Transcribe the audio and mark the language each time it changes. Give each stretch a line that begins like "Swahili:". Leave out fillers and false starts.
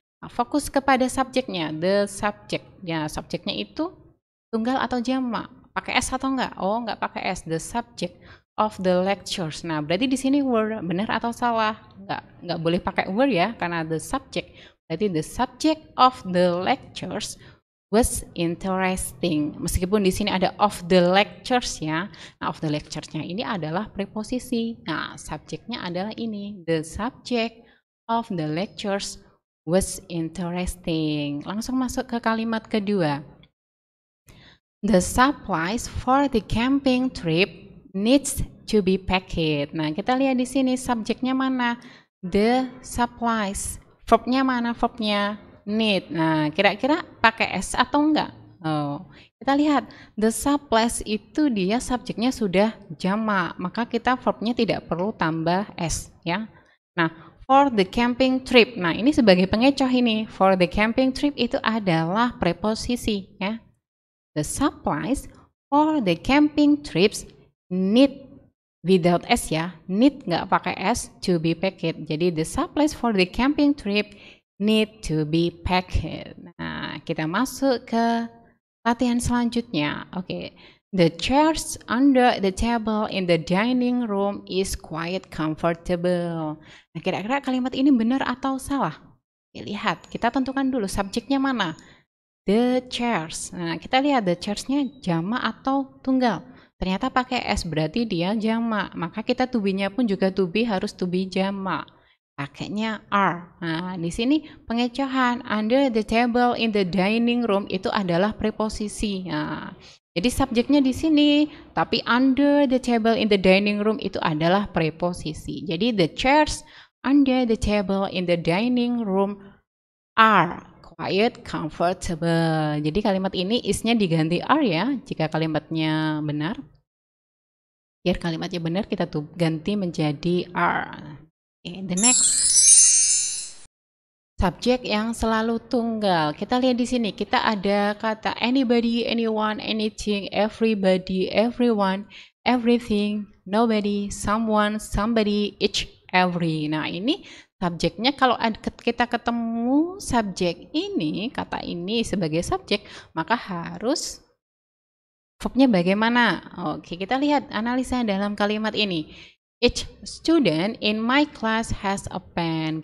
Indonesian: Fokus kepada subjeknya, the subject. Ya, subjeknya itu tunggal atau jamak? Pakai s atau enggak? Oh, enggak pakai s.
English: The subject of the lectures.
Indonesian: Nah, berarti di sini were benar atau salah? Enggak boleh pakai
English: were ya, karena the subject.
Indonesian: Berarti
English: the subject of the lectures was interesting.
Indonesian: Meskipun di sini ada of the lectures ya. Nah, of the lectures-nya ini adalah preposisi. Nah, subjeknya adalah ini.
English: The subject of the lectures was interesting.
Indonesian: Langsung masuk ke kalimat kedua.
English: The supplies for the camping trip needs to be packed.
Indonesian: Nah, kita lihat di sini subjeknya mana?
English: The supplies.
Indonesian: Verbnya mana? Verbnya need. Nah, kira-kira pakai s atau enggak? Oh, kita lihat the supplies itu dia subjeknya sudah jamak, maka kita verbnya tidak perlu tambah s ya.
English: Nah, for the camping trip.
Indonesian: Nah, ini sebagai pengecoh ini. For the camping trip itu adalah preposisi ya.
English: The supplies for the camping trips need without s ya, need
Indonesian: nggak pakai s,
English: to be packed.
Indonesian: Jadi
English: the supplies for the camping trip need to be packed.
Indonesian: Nah, kita masuk ke latihan selanjutnya.
English: Oke, the chairs under the table in the dining room is quite comfortable.
Indonesian: Nah, kira-kira kalimat ini benar atau salah? Lihat, kita tentukan dulu subjeknya mana.
English: The chairs.
Indonesian: Nah, kita lihat the chairs-nya jamak atau tunggal. Ternyata pakai s, berarti dia jamak. Maka kita to be-nya pun juga to be harus to be jamak. Pakainya are. Nah, di sini pengecohan
English: under the table in the dining room
Indonesian: itu adalah preposisi. Nah, jadi subjeknya di sini, tapi
English: under the table in the dining room
Indonesian: itu adalah preposisi. Jadi
English: the chairs under the table in the dining room are quite comfortable.
Indonesian: Jadi kalimat ini is-nya diganti are ya, jika kalimatnya benar. Biar kalimatnya benar kita tuh ganti menjadi are.
English: Okay, the next.
Indonesian: Subjek yang selalu tunggal. Kita lihat di sini, kita ada kata anybody, anyone, anything, everybody, everyone, everything,
English: nobody, someone, somebody, each, every.
Indonesian: Nah, ini subjeknya kalau kita ketemu subjek ini, kata ini sebagai subjek, maka harus verbnya bagaimana? Oke, kita lihat analisa dalam kalimat ini.
English: Each student in my class has a pen.